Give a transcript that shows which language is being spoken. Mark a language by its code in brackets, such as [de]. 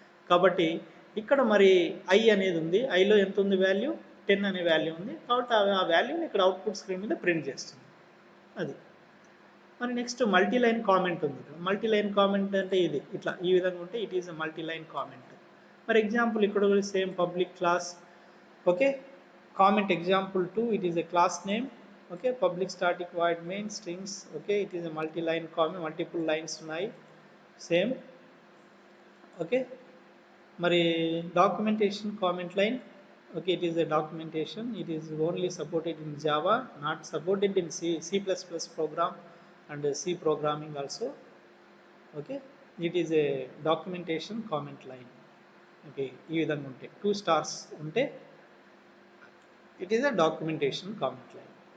[te] కాబట్టి ఇక్కడ మరి ఐ అనేది ఉంది, ఐలో ఎంత ఉంది వాల్యూ 10 అనే వాల్యూ ఉంది. కాబట్టి ఆ వాల్యూని ఇక్కడ అవుట్పుట్ స్క్రీన్ మీద ప్రింట్ చేస్తుంది. అది మరి నెక్స్ట్ మల్టీలైన్ కామెంట్ ఉంది. మల్టీలైన్ కామెంట్ అంటే ఇది ఇట్లా ఈ విధంగా ఉంటే [en] It is a multiline comment. [te] మరి ఎగ్జాంపుల్ ఇక్కడ కూడా same public class. [en] Okay comment example 2 it is a class name. Okay public static void main strings. Okay it is a multi-line comment, multiple lines [te] ఉన్నాయి సేమ్. ఓకే మరి documentation comment line. [en] Okay it is a documentation, it is only supported in Java, not supported in C plus plus program and C programming also. Okay it is a documentation comment line. [te] Okay ఈ విధంగా ఉంటే 2 stars ఉంటే [en] it is a documentation comment line.